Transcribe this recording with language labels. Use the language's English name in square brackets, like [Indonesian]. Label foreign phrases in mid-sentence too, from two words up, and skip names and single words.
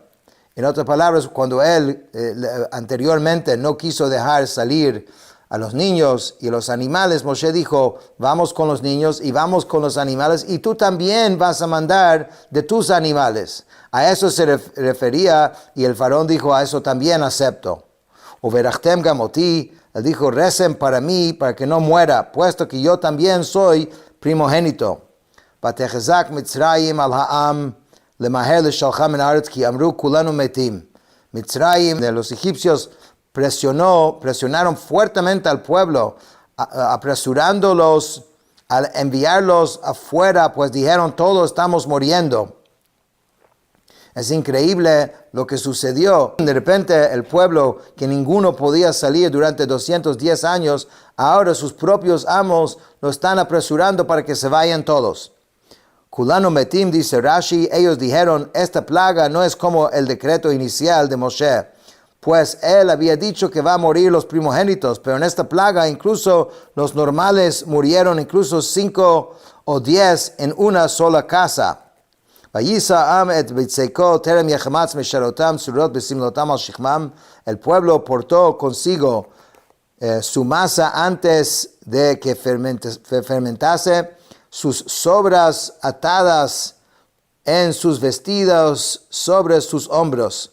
[Spanish] En otras palabras, cuando él anteriormente no quiso dejar salir a los niños y los animales, Moshe dijo, vamos con los niños y vamos con los animales, y tú también vas a mandar de tus animales. A eso se refería, y el faraón dijo, a eso también acepto. [Hebrew] וברכתם גם אתי, [Spanish] él dijo, recen para mí, para que no muera, puesto que yo también soy primogénito. [Hebrew] ותחזק מצרים על העם למהר לשלחם מן הארץ כי אמרו כלנו מתים. [Spanish] Mitzrayim, de los egipcios, presionaron fuertemente al pueblo, apresurándolos al enviarlos afuera, pues dijeron, todos estamos muriendo. Es increíble lo que sucedió. De repente el pueblo, que ninguno podía salir durante 210 años, ahora sus propios amos lo están apresurando para que se vayan todos. [Hebrew] כלנו מתים, [Spanish] dice Rashi, ellos dijeron, esta plaga no es como el decreto inicial de Moshe, pues él había dicho que va a morir los primogénitos, pero en esta plaga incluso los normales murieron, incluso 5 o 10 en una sola casa. El pueblo portó consigo su masa antes de que fermentase, sus sobras atadas en sus vestidos sobre sus hombros.